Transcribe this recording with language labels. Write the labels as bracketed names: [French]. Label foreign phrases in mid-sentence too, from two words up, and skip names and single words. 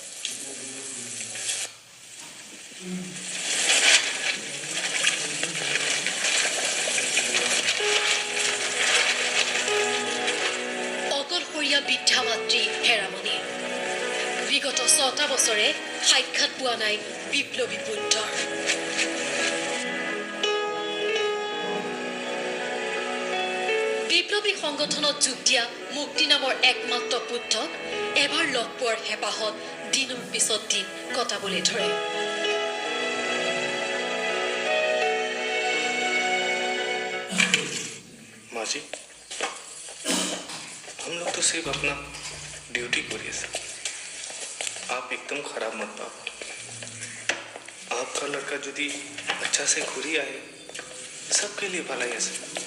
[Assamese] অকলশৰীয়া বৃদ্ধা মাতৃ হেৰামণি বিগত 6টা বছৰে সাক্ষাৎ পোৱা নাই বিপ্লৱী পুত্ৰৰ বিপ্লৱী সংগঠনত যোগ দিয়া মুক্তি নামৰ একমাত্ৰ পুত্ৰক এবাৰ লগ পোৱাৰ হেঁপাহত দিনৰ পিছত দিন কটাবলৈ ধৰে [Hindi] माँ जी हम लोग तो सिर्फ अपना ड्यूटी करिए सर आप एकदम खराब मत पाओ आपका लड़का यदि अच्छा से घुरी आए सबके लिए भला है सर